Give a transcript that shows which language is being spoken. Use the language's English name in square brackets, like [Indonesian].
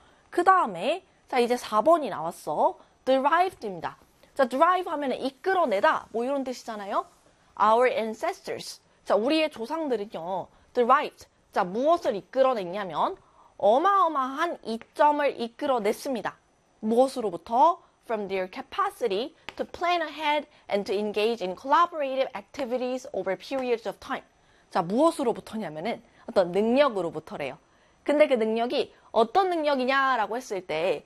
[Korean] 그다음에 자 이제 4번이 나왔어. Derived입니다. 자, drive 하면은 이끌어내다 뭐 이런 뜻이잖아요. [English] Our ancestors. [Korean] 자, 우리의 조상들은요. [English] Derived. [Korean] 자, 무엇을 이끌어냈냐면 어마어마한 이점을 이끌어냈습니다. 무엇으로부터? [English] From their capacity to plan ahead and to engage in collaborative activities over periods of time. [Korean] 자, 무엇으로부터냐면은 어떤 능력으로부터래요. 근데 그 능력이 어떤 능력이냐라고 했을 때